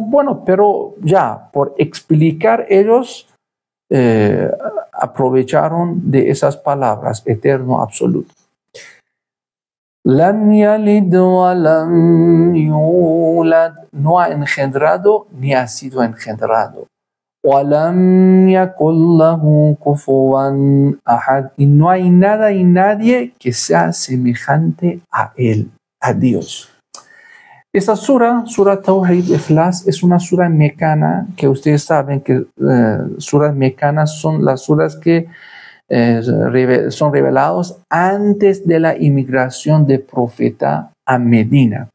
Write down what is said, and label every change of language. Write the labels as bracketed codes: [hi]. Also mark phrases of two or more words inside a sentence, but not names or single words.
[es] Bueno, pero ya, por explicar ellos aprovecharon de esas palabras, eterno, absoluto. [ar] لم يلد ولم يولد, [es] no ha engendrado ni ha sido engendrado. [ar] ولم يكن له كفوا أحد, [es] y no hay nada y nadie que sea semejante a él, a Dios. Esta sura Tawhid Ikhlas, es una sura mecana, que ustedes saben que suras mecanas son las suras que son revelados antes de la inmigración del profeta a Medina.